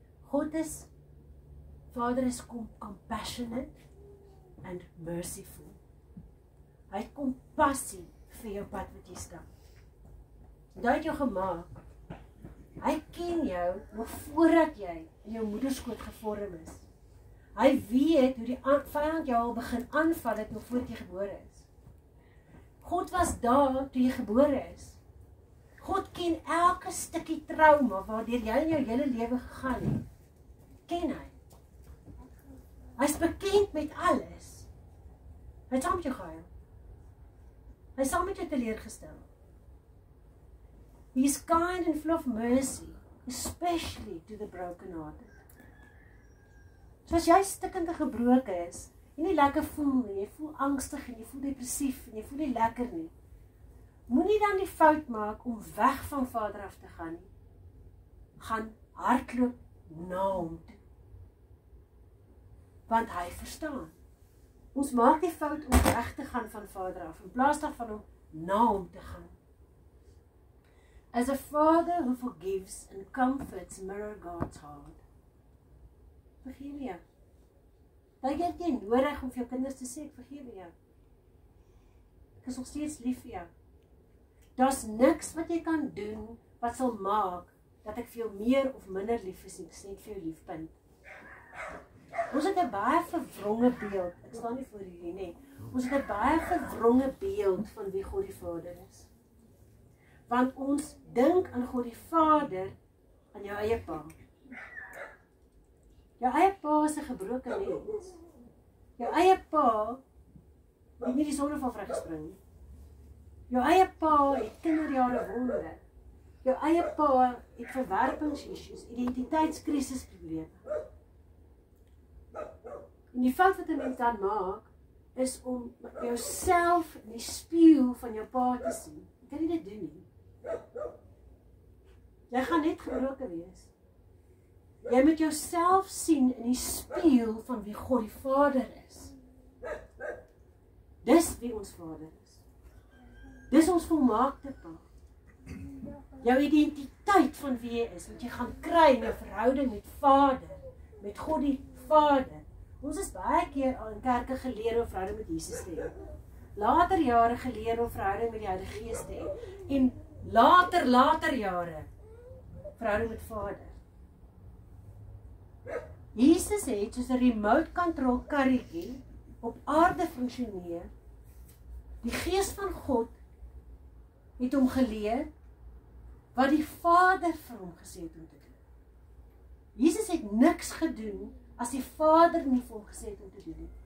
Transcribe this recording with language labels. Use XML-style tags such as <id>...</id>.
<en>God is, Vader is compassionate and merciful.</en> <af>Hy het kompassie vir jou pad wat jy stap. Hy het jou gemaak. Hy ken jou nog voordat jy in jou moederskoot gevorm is. Hy weet hoe die vyand jou al begin aanval het nog voor jy gebore is. God was daar toe jy gebore is. God ken elke stukkie trauma waardeur jy in jou hele lewe gegaan het. Ken hy. Hy's bekend met alles. Hy het saam met jou gehuil. Hy het saam met jou teleurgestel.</af> <en>He is kind and full of mercy, especially to the broken-hearted.</en> <af>So as jy stikkend en gebroken is, jy nie lekker voel nie, jy voel angstig en jy voel depressief en jy voel nie lekker nie, moenie dan die fout maak om weg van Vader af te gaan nie. Gaan hardloop na hom toe. Want hy verstaan. Ons maak die fout om weg te gaan van Vader af, in plaas daarvan om na hom te gaan.</af> <en>As a father who forgives and comforts mirror God's heart.</en> <af>Vergewe jou. Dan het jy nodig om vir jou kinders te sê, ek vergewe jou. Ek is nog steeds lief vir jou. Daar's niks wat jy kan doen wat sal maak dat ek vir jou meer of minder lief is, ek is net vir jou lief, punt. Ons het 'n baie verwronge beeld, ek staan nie voor jullie nie, ons het 'n baie verwronge beeld van wie God die Vader is. Want ons dink aan God die Vader, aan jou eie pa. Jou eie pa is 'n gebroke mens. Jou eie pa het nie die sonneval vrygespring nie. Jou eie pa het kinderjare wonde. Jou eie pa het verwerpingsissues, identiteitskrisisprobleme. En die fout wat 'n mens dan maak, is om jouself in die spieël van jou pa te sien. Jy kan nie dit doen nie. Jy gaan net gebroken wees. Jy moet jouself sien in die spieël van wie God die Vader is. Dis wie ons Vader is. Dis ons volmaakte pa. Jou identiteit van wie jy is, wat jy gaan kry in jou verhouding met Vader, met God die Vader. Ons is baie keer al in kerke geleer om verhouding met Jesus te hê. Later jare geleer om verhouding met die Heilige Gees te hê. En later jare verhouding met Vader. Jesus het soos 'n remote control karretjie op aarde funksioneer. Die Gees van God het hom geleer wat die Vader vir hom gesê het om te doen. Jesus het niks gedoen as die Vader nie vir hom gesê het om te doen.</af>